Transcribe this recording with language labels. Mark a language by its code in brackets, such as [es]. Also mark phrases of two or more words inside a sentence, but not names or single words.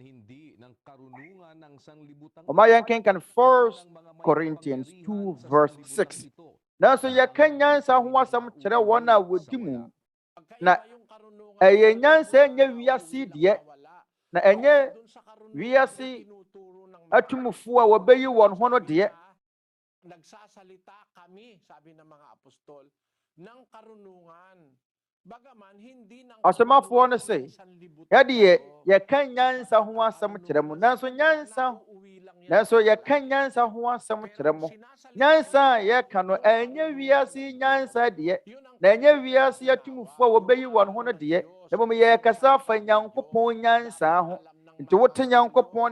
[ak] ɔma yɛnkenkan 1 Corinthians 2 verse 6 nanso yɛka nyansa ho asɛm kyerɛ wɔn a wɔdi mu na ɛyɛ nyansa ɛnyɛ wiase deɛ na ɛnyɛ wiase atumfoɔ a wɔbɛyi wɔn ho no deɛ [tl] nagsasalita kami sabi ng mga apostol ng karunungan bagaman hindi ng [ak] asomafoɔ no sɛ yɛdeɛ yɛka nyansa ho asɛm kyerɛ mu nanso yɛka nyansa ho asɛm kyerɛ mu nyansa a yɛka no ɛnyɛ wiase nyansa deɛ na ɛnyɛ wiase atumfoɔ a wɔbɛyi wɔn ho no deɛ na mmom yɛkasa afa Nyankopɔn nyansa ho nti wote Nyankopɔn